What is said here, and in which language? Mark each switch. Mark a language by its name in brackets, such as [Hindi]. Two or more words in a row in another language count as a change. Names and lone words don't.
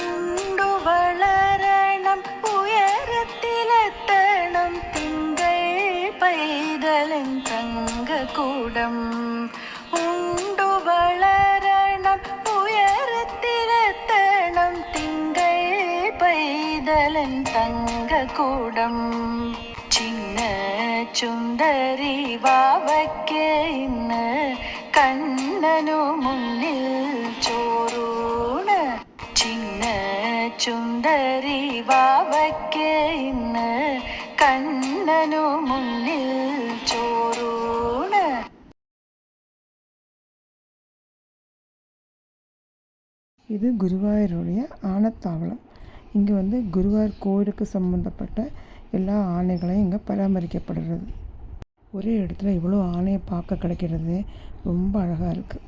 [Malayalam] വളരണം ഉയരത്തിലെത്തണം തിങ്കൾ പൈതലൻ തങ്കക്കൂടം ഉണ്ടു വളരണം ഉയരത്തിലെത്തണം തിങ്കൾ പൈതലൻ തങ്കക്കൂടം ചിന്ന ചുന്ദരി വാവയ്ക്ക് ഇന്ന് കണ്ണനു മുന്നിൽ ചോറൂണ്. ചിന്ന ചുന്ദരി വാവയ്ക്ക് ഇന്ന് കണ്ണനു മുന്നിൽ ചോറൂണ്. [Tamil] இது குருவாயூருடைய ஆனத்தாவளம். இங்கே வந்து குருவாயூர் கோயிலுக்கு சம்மந்தப்பட்ட எல்லா ஆணைகளையும் இங்கே பராமரிக்கப்படுறது. ஒரே இடத்துல இவ்வளோ ஆணையை பார்க்க கிடைக்கிறது ரொம்ப அழகாக இருக்குது.